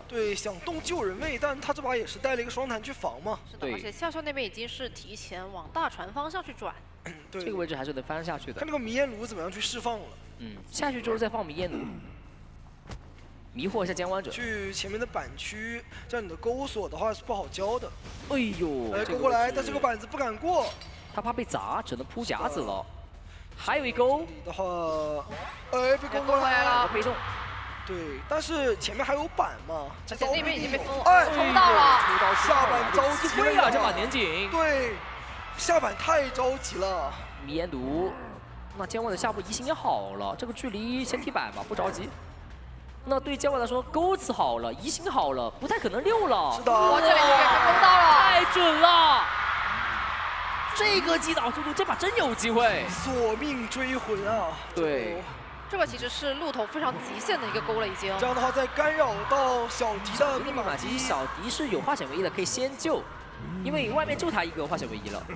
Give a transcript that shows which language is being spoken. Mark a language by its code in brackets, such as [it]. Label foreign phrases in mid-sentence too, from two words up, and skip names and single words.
[zh] 對，想動救人位，但他這把也是帶了一個雙彈去防嘛。是的，而且笑笑那邊已經是提前往大船方向去轉。對，這個位置還是能翻下去的。看那個迷煙爐怎麼樣去釋放了。嗯，下去之後再放迷煙爐，迷惑一下監管者。去前面的板區，這樣你的勾鎖的話是不好交的。哎呦，來勾過來，但這個板子不敢過，他怕被砸，只能鋪夾子了。還有一勾的話，哎，被勾過來了，被中。對，但是前面還有板嘛，而且那邊已經被封了，哎，抽到了，下板着急了，這把年景。對。下板太着急了，迷煙爐，那監管的下步移形也好了，這個距離先踢板吧，不着急。那對監管來說，鈎子好了，移形好了，不太可能溜了。是的，我這裡就給他勾到了，太準了。這個擊倒速度，這把真有機會。索命追魂啊！對，這個其實是鹿頭非常極限的一個勾了，已經。這樣的話，再干擾到小迪的密碼機，小迪是有化險為夷的，可以先救。因為外面就他一個化險為夷了。